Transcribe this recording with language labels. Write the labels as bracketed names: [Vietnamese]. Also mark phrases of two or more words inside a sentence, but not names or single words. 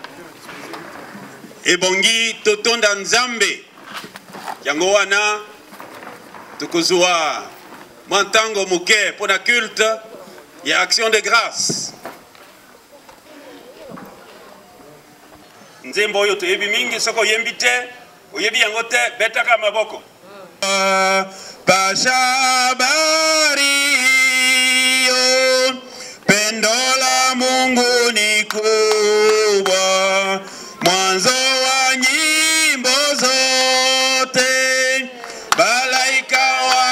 [Lingala] ebongi totonda nzambe yango wana tokozwa mwa ntango moke mpona culte ya [French] action de grâce. [Lingala] Nzembo oyo toyebi mingi soko oyembi te oyebi yango te betaka maboko. [Swahili] Pashabari pendo la Mungu ni kubwa, mwanzo wa nyimbo zote malaika